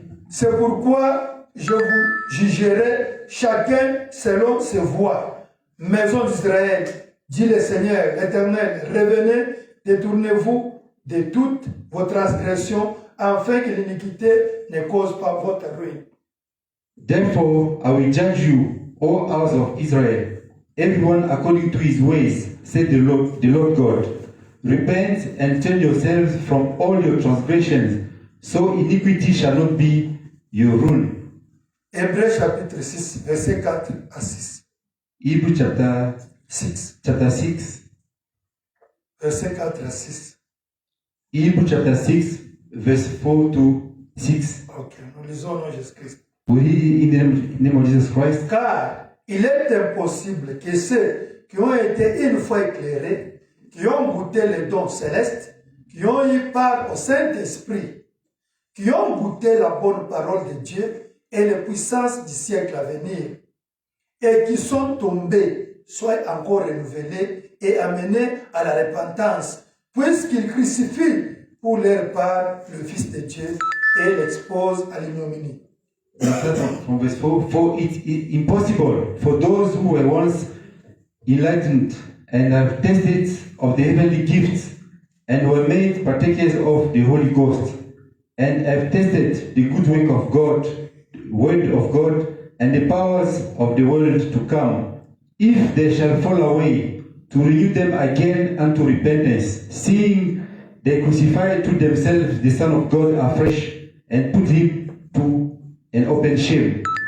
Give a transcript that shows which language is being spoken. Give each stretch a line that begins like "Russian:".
French: C'est pourquoi je vous jugerai chacun selon ses voies. Maison d'Israël, dit le Seigneur, l'Éternel, revenez, détournez-vous de toutes vos transgressions, afin que l'iniquité ne cause pas votre ruine.
English: Therefore I will judge you, O house of Israel, everyone according to his ways, said the Lord God. Repent and turn yourselves from all your transgressions, so iniquity shall not be your ruin.
French: Hébreux chapitre 6, verset 4 à 6.
English: Hebrew chapter 6, 6.
French: verset 4 à 6.
English: Hebrew chapter 6, verse 4 to 6.
French: Ok, nous lisons au nom de Jésus-Christ.
English: We read in the name of Jesus Christ.
French: Car il est impossible que ceux qui ont été une fois éclairés, qui ont goûté les dons célestes, qui ont eu part au Saint-Esprit, qui ont goûté la bonne parole de Dieu et les puissances du siècle à venir, et qui sont tombés, soient encore renouvelés et amenés à la repentance, puisqu'ils crucifient pour leur part le Fils de Dieu et l'exposent à l'ignominie.
English: From verse 4, for it is impossible for those who were once enlightened and have tasted of the heavenly gifts and were made partakers of the Holy Ghost and have tasted the good work of God, word of God, and the powers of the world to come, if they shall fall away, to renew them again unto repentance, seeing they crucify to themselves the Son of God afresh and put him to an open shame.